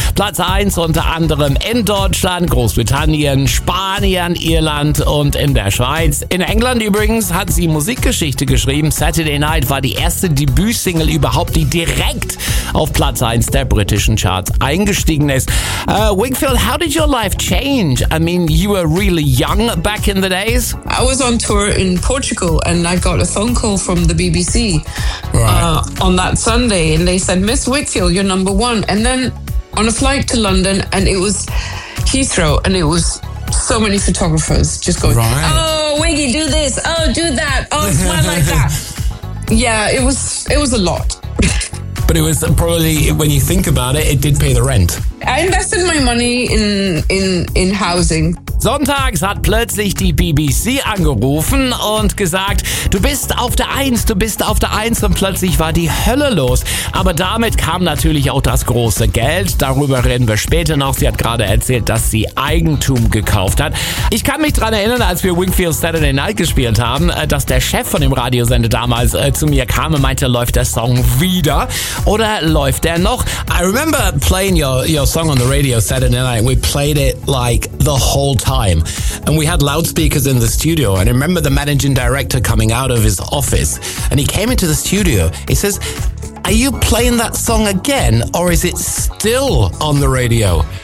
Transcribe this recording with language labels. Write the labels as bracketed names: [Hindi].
[German] Platz 1 unter anderem in Deutschland, Großbritannien, Spanien, Irland und in der Schweiz. In England übrigens hat sie Musikgeschichte geschrieben. Saturday Night war die erste Debütsingle überhaupt, die direkt auf Platz 1 der britischen Charts eingestiegen ist. [English] Wakefield, how did your life change? I mean, you were really young back in the days. I was on tour in Portugal and I got a phone call from the BBC on that Sunday and they said, Miss Wakefield, you're number one. And then on a flight to London and it was Heathrow and it was so many photographers just going, oh, Wiggy, do this. Oh, do that. Oh, smile like that. Yeah, it was a lot. But it was probably, when you think about it, it did pay the rent. I invested my money in housing. [German] Sonntags hat plötzlich die BBC angerufen und gesagt, du bist auf der Eins, du bist auf der Eins, und plötzlich war die Hölle los. Aber damit kam natürlich auch das große Geld. Darüber reden wir später noch. Sie hat gerade erzählt, dass sie Eigentum gekauft hat. Ich kann mich dran erinnern, als wir Wakefield Saturday Night gespielt haben, dass der Chef von dem Radiosender damals zu mir kam und meinte, läuft der Song wieder oder läuft der noch? [English] I remember playing your song on the radio Saturday Night. We played it like the whole time, and we had loudspeakers in the studio, and I remember the managing director coming out of his office, and he came into the studio. He says, are you playing that song again, or is it still on the radio?